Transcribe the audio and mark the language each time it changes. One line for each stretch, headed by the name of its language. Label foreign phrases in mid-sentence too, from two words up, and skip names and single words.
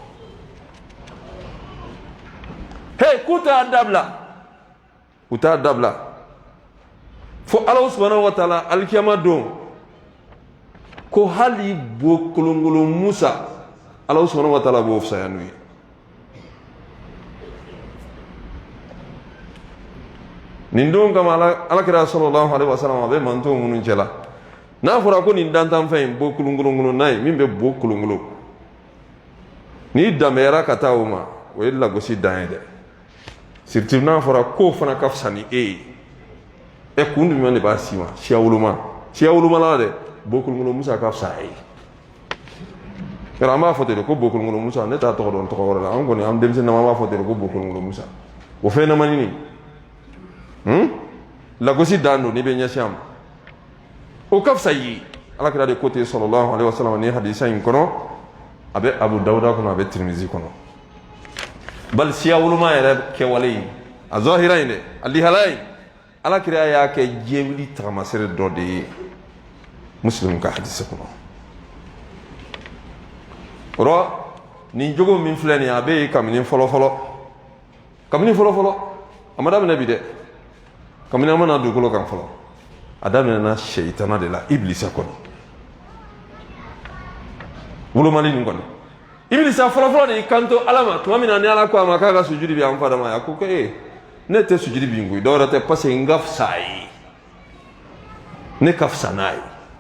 Bambara: hey k'u t'a dabila u t'a dabila fo ala
Arabic: سبحانه وتعالى
Bambara: alikiyama don ko hali bo kolonkolon musa ala
Arabic: سبحانه وتعالى
Bambara: b'o fisaya n'u ye nin don kama alakira
Arabic: صلى الله عليه وسلم
Bambara: a bɛ mantonw minnu cɛla n'a fɔra ko nin dantanfɛn in bo kolonkolon n'a ye min bɛ bo kolonkolon n'i danbɛyara ka taa o ma o ye lagosi dan ye dɛ surtout n'a fɔra ko fana ka fisa ni e ye kun jumɛn de b'a si ma siya woloma la dɛ bo kolonkolon musa ka fisa e ye yɔrɔ an b'a fɔ ten de ko bo kolonkolon musa ne t'a tɔgɔ dɔn tɔgɔ wɛrɛ la an kɔni an denmisɛnnin an b'a fɔ ten de ko bo kolonkolon musa o fɛn ɲɛnamani lagosi dan don n'i bɛ ɲɛsin a ma o ka fisa i ye alakira de ko ten
Arabic: صلى الله عليه وسلم
Bambara: ni hadisa in kɔnɔ a bɛ abu dawuda kɔnɔ a bɛ tirimizi kɔnɔ bali siya woloma yɛrɛ kɛwale in a zahira in dɛ a lihala in alakira y'a kɛ jɛwuli tagamasere dɔ de ye muslim ka hadisa kɔnɔ o rɔ nin jogo min filɛ nin ye a bɛ yen kabini fɔlɔfɔlɔ a ma daminɛ bi dɛ kabini an mana dugukolo kan fɔlɔ a daminɛna sɛyitana de la ibilisa kɔnɔ wolomali nin kɔnɔ ibilisa fɔlɔfɔlɔ de y'i kanto ala ma tuma min na ni ala ko a ma k'a ka sujudi bi an fa dama ye a ko ne tɛ sujudi bi n koyi dɔwɛrɛ tɛ
French: parce que
Bambara: n ka fisa a ye ne ka fisa n'a ye